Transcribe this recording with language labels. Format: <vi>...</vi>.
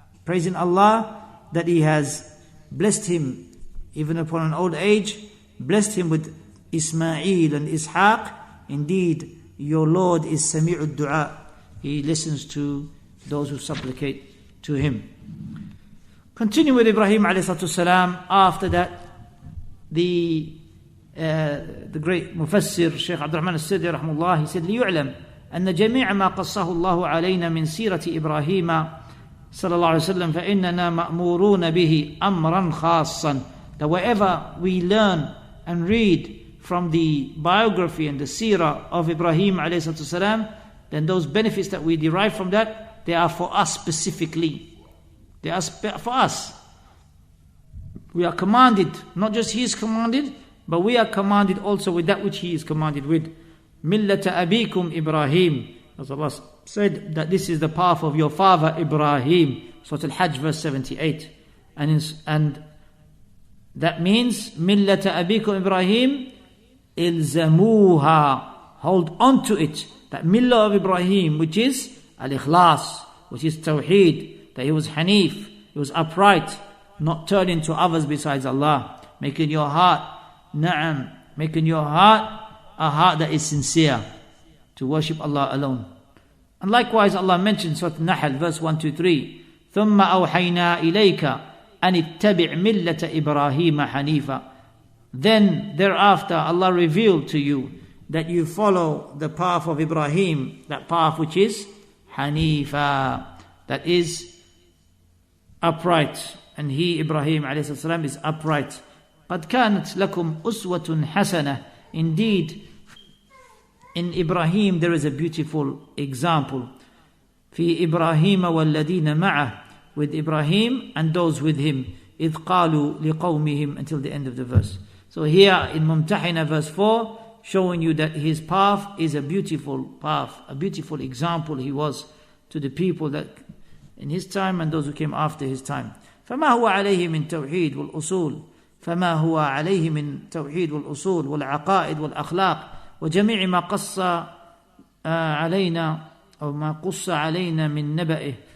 <en>Praising Allah that He has blessed him even upon an old age, blessed him with Ismail and Ishaq. Indeed, your Lord is Sami'ud Du'a. He listens to those who supplicate to him. Continue with Ibrahim alayhi salatu salam. After that, the great Mufassir Shaykh Abdurahman Nasir rahimahullah, he said,</en> <ar>ليعلم أن جميع ما قصه الله علينا من سيرة إبراهيم صلى الله عليه وسلم فإننا مأمورون به أمرا خاصا.</ar> <en>That wherever we learn and read from the biography and the seerah of Ibrahim alayhi salatu salam, then those benefits that we derive from that, they are for us specifically. They are for us. We are commanded, not just he is commanded, but we are commanded also with that which he is commanded with. Millata abikum Ibrahim. As Allah said, that this is the path of your father Ibrahim. Surah Al-Hajj verse 78. And that means, Millata abikum Ibrahim, ilzamuha. Hold on to it. That millah of Ibrahim, which is Al-Ikhlas, which is Tawheed, that he was Hanif, he was upright, not turning to others besides Allah, making your heart, making your heart a heart that is sincere to worship Allah alone. And likewise Allah mentions Surah Al-Nahl verse 1-3,</en> <ar>ثُمَّ أَوْحَيْنَا إِلَيْكَ أَنِ اتَّبِعْ مِلَّةَ إِبْرَاهِيمَ حَنِيفًا.</ar> <en>Then thereafter Allah revealed to you that you follow the path of Ibrahim, that path which is Hanifa, that is upright. And he, Ibrahim alayhi salam, is upright.</en> <ar>قَدْ كَانَتْ لَكُمْ أُسْوَةٌ حَسَنَةٌ.</ar> <en>Indeed, in Ibrahim there is a beautiful example.</en> <ar>في إبراهيم والذين معه,</ar> <en>with Ibrahim and those with him.</en> <ar>إِذْ قَالُوا لِقَوْمِهِمْ,</ar> <en>until the end of the verse. So here in Mumtahina verse 4, showing you that his path is a beautiful path, a beautiful example he was to the people that in his time and those who came after his time.</en> <ar>فما هو عليه من توحيد والأصول فما هو عليه من توحيد والأصول والعقائد والأخلاق وجميع ما قص علينا أو ما قص علينا من نبأه.</ar>